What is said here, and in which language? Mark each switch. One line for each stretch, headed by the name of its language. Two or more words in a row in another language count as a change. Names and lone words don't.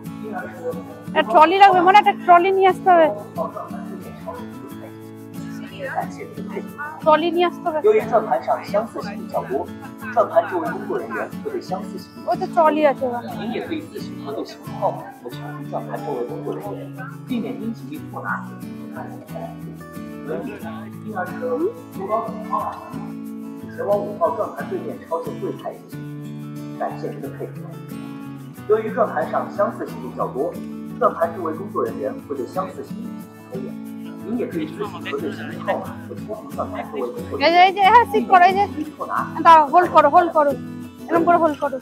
Bangla: একটা ট্রলি লাগবে, মানে একটা ট্রলি নিয়ে আসতে হবে, ট্রলি নিয়ে আসতে হবে।
Chinese: 由于转盘上相似性比较多，转盘周围工作人员会对相似性。
Bangla: ওই তো ট্রলি আছে ওখানে।
Chinese: 您也可以自行核对型号码和查询转盘周围工作人员，避免因其错拿。轮椅、婴儿车、书包等号码，前往5号转盘对面超市柜台进行。感谢您的配合。由于转盘上相似性比较多，转盘周围工作人员会对相似性进行抽验。您也可以自行核对型号码和查询转盘周围工作人员。
Bangla: এই যে হ্যাঁ ঠিক করো, এই যে
Chinese: 错拿。
Bangla: দাঁড়াও, হোল্ড করো, হোল্ড করো, এরকম করে হোল্ড করো।